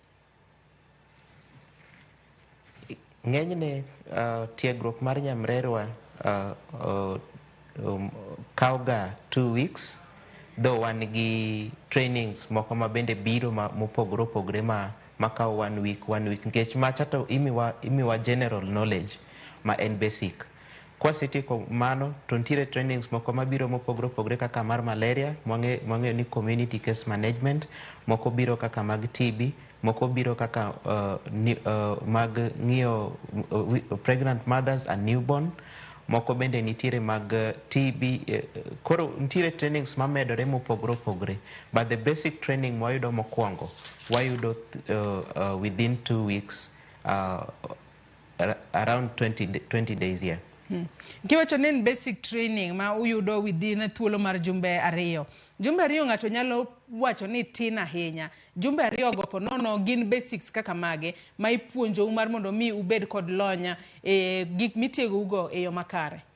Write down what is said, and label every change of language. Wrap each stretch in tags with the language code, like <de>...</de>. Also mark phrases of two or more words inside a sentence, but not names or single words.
<luo>Ng'enyne tiegruok mar Nyamrerwa kauga 2 weeks though wan gi trainings moko ma bende biro mopogore opogore ma kawo 1 week nikech macha to imiwa</luo> <en>general knowledge</en> <luo>ma en basic. Kwa sitieko mano to nitiere trainings moko mabiro mopogore opogore kaka mar malaria mwang'eyo ni</luo> <en>community case management,</en> <luo>moko biro kaka mag TB, moko biro kaka mag ng'iyo</luo> <en>pregnant mothers and newborn,</en> <luo>moko bende nitiere mag TB. Koro nitiere trainings mamedore mopogore opogore,</luo> <en>but the basic training</en> <luo>mwayudo mokwongo wayudo</luo> <en>within 2 weeks, around 20 days here.</en> <luo>Kiwacho ni</luo> <en>basic training</en> <luo>ma uyudo within thuolo mar jumbe ariyo ng'ato nyalo wacho ni tin ahinya. Jumbe ariyo go ponono gin basics kaka mage ma ipuonjo mar mondo mi ubed kod lonya e gik mitiego ugo e yo makare?</luo>